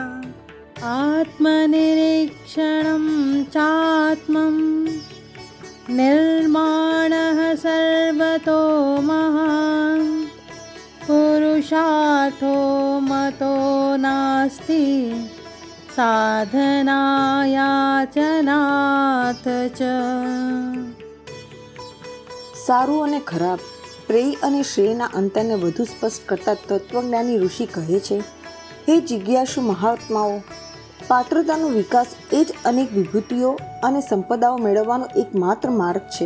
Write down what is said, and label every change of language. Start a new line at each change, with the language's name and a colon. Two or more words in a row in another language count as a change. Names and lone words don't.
Sanskrit: आत्मनिरीक्षणं चात्मं निर्माणः सर्वतो महान्, पुरुषार्थो मतो नास्ति साधनायाचनाथ च।
Gujarati: સારું અને ખરાબ, પ્રેય અને શ્રેયના અંતરને વધુ સ્પષ્ટ કરતા તત્વજ્ઞાની ઋષિ કહે છે, હે જિજ્ઞાસુ મહાત્માઓ, પાત્રતાનો વિકાસ એ જ અનેક વિભૂતિઓ અને સંપદાઓ મેળવવાનો એકમાત્ર માર્ગ છે.